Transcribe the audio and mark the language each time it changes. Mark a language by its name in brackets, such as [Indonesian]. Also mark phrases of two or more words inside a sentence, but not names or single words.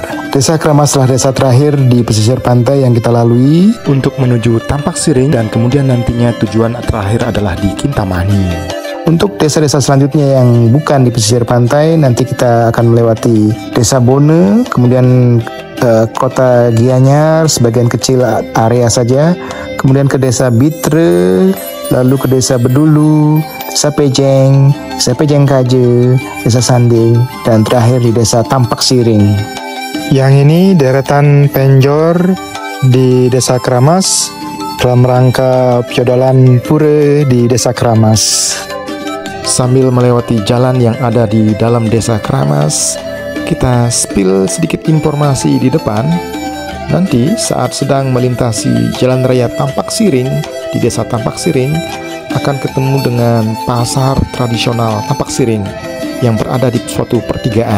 [Indonesian] Desa Kramas adalah desa terakhir di pesisir pantai yang kita lalui untuk menuju Tampak Siring, dan kemudian nantinya tujuan terakhir adalah di Kintamani. Untuk desa-desa selanjutnya yang bukan di pesisir pantai, nanti kita akan melewati Desa Bone, kemudian Kota Gianyar, sebagian kecil area saja, kemudian ke Desa Bitre, lalu ke Desa Bedulu, Desa Pejeng, Desa Pejeng Kaje, Desa Sanding, dan terakhir di Desa Tampak Siring. Yang ini deretan penjor di Desa Kramas dalam rangka piodalan pura di Desa Keramas. Sambil melewati jalan yang ada di dalam Desa Keramas, kita spill sedikit informasi di depan. Nanti saat sedang melintasi Jalan Raya Tampak Siring di Desa Tampak Siring, akan ketemu dengan pasar tradisional Tampak Siring yang berada di suatu pertigaan.